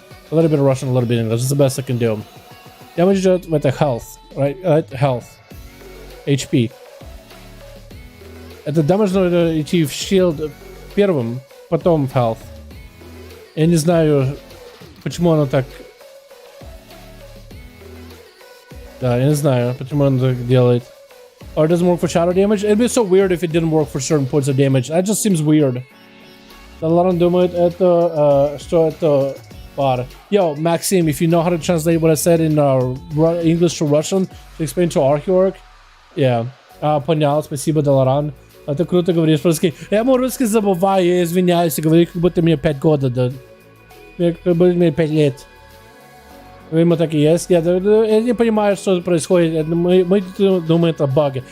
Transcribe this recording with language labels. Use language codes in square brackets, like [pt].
[en] A little bit of Russian, a little bit of English. It's the best I can do. Damage [ru] идет в это [en] health, right? Health, HP. [ru] Это damage надо идти в shield первым, потом в health. Я не знаю, почему оно так. Да, я не знаю, почему оно так делает. [en] Or it doesn't work for shadow damage. It'd be so weird if it didn't work for certain points of damage. That just seems weird. [ru] Dalaran думает это, что это пар. [en] Yo, Maxim, if you know how to translate what I said in English to Russian, to explain to Archeorg, yeah. [ru] Понял, спасибо, Dalaran. Это круто говоришь по-русски. Я мой русский забываю, я извиняюсь, говорю, как будто мне 5 года, да. Как будто мне 5 лет. Ему так и есть. Я не понимаю, что происходит. Мы думаем, это баг.